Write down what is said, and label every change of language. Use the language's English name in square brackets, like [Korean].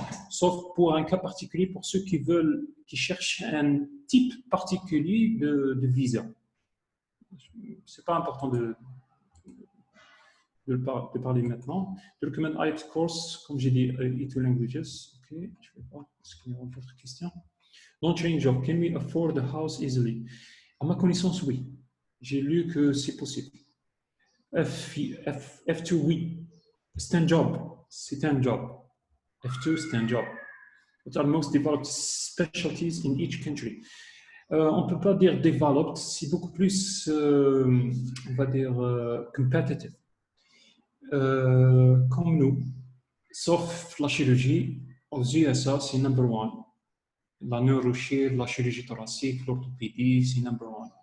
[French] Sauf pour un cas particulier, pour ceux qui cherchent un type particulier de visa. Ce n'est pas important de parler maintenant. Document IELTS course, comme j'ai dit, E2 languages. Ok, je vais voir. Est-ce qu'il y a d'autres questions? [English] Non-training job, can we afford the house easily? [French] À ma connaissance, oui. J'ai lu que c'est possible. F2, oui. C'est un job. C'est un job. F2, c'est un job. [English] What are most developed specialties in each country? [French] On ne peut pas dire developed, c'est beaucoup plus, on va dire, competitive. Comme nous, sauf la chirurgie, aux USA, c'est [English] number one. [French] La neurochir, la chirurgie thoracique, l'orthopédie, c'est [English] number one.